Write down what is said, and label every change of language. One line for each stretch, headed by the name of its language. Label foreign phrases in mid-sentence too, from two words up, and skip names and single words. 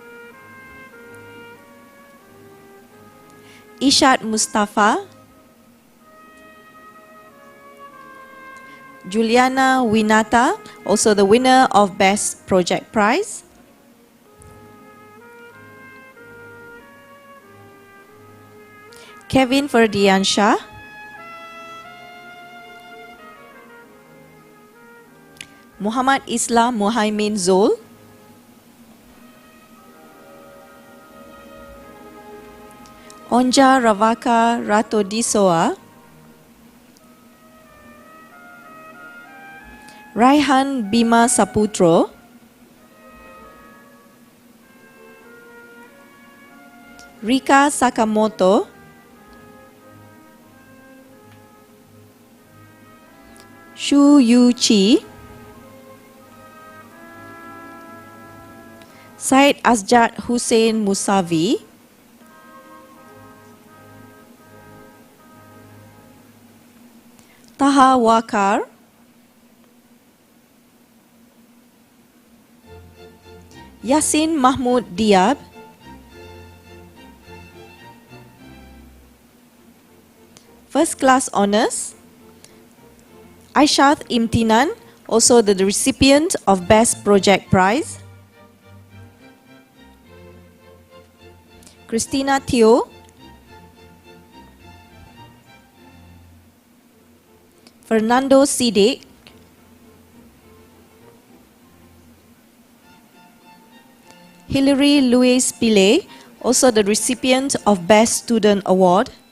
English: Ishat Mustafa. Juliana Winata, also the winner of Best Project Prize. Kevin Ferdiansha. Muhammad Islam Muhaimin Zul. Onja Ravaka Ratodisoa. Raihan Bima Saputro. Rika Sakamoto, Shu Yu Chi, Syed Asjad Hussein Musavi, Taha Wakar, Yasin Mahmud Diab, First Class Honours, Aishat Imtinan, also the recipient of Best Project Prize, Christina Teo, Fernando Sidik, Hilary Louise Pillay, also the recipient of Best Student Award,